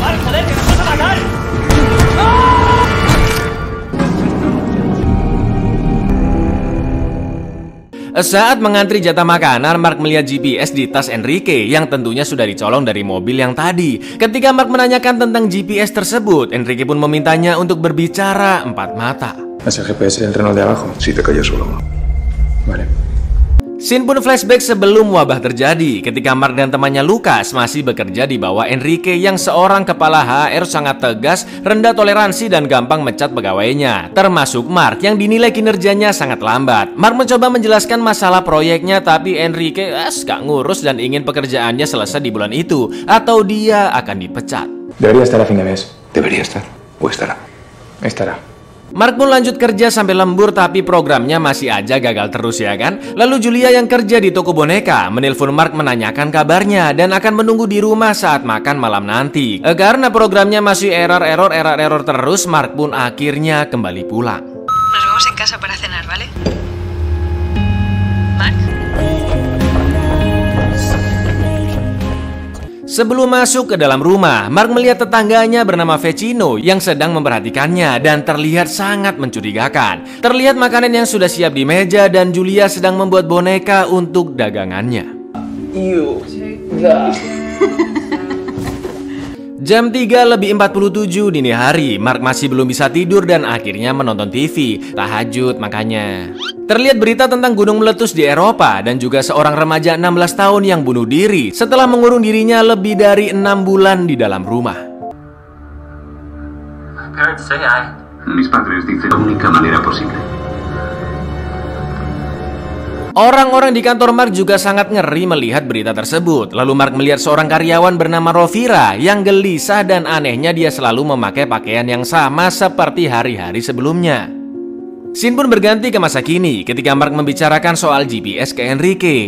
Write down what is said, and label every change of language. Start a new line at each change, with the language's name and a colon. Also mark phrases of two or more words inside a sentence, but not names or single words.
Indonesian: Saat mengantri jatah makanan, Mark melihat GPS di tas Enrique yang tentunya sudah dicolong dari mobil yang tadi. Ketika Mark menanyakan tentang GPS tersebut, Enrique pun memintanya untuk berbicara empat mata.
Spanish: Hacia GPS del Renault de abajo. Si te cayó solo. Vale.
Indonesian: Scene pun flashback sebelum wabah terjadi, ketika Mark dan temannya Lucas masih bekerja di bawah Enrique yang seorang kepala HR sangat tegas, rendah toleransi dan gampang mencat pegawainya, termasuk Mark yang dinilai kinerjanya sangat lambat. Mark mencoba menjelaskan masalah proyeknya, tapi Enrique gak ngurus dan ingin pekerjaannya selesai di bulan itu atau dia akan dipecat.
Spanish: Debería estar a fin de mes. Debería estar. O estará. Estará.
Indonesian: Mark pun lanjut kerja sampai lembur, tapi programnya masih aja gagal terus ya kan. Lalu Julia yang kerja di toko boneka menelpon Mark menanyakan kabarnya dan akan menunggu di rumah saat makan malam nanti. Karena programnya masih error terus, Mark pun akhirnya kembali pulang.
Spanish: Nos vemos en casa para cenar, ¿vale? Mark?
Indonesian: Sebelum masuk ke dalam rumah, Mark melihat tetangganya bernama Vecino yang sedang memperhatikannya dan terlihat sangat mencurigakan. Terlihat makanan yang sudah siap di meja dan Julia sedang membuat boneka untuk dagangannya. Jam 3:47 dini hari, Mark masih belum bisa tidur dan akhirnya menonton TV. Tahajud makanya. Terlihat berita tentang gunung meletus di Eropa dan juga seorang remaja 16 tahun yang bunuh diri setelah mengurung dirinya lebih dari 6 bulan di dalam rumah.
Spanish: Mis padres dicen la única manera posible.
Indonesian: Orang-orang di kantor Mark juga sangat ngeri melihat berita tersebut. Lalu Mark melihat seorang karyawan bernama Rovira yang gelisah dan anehnya dia selalu memakai pakaian yang sama seperti hari-hari sebelumnya. Scene pun berganti ke masa kini ketika Mark membicarakan soal GPS ke Enrique.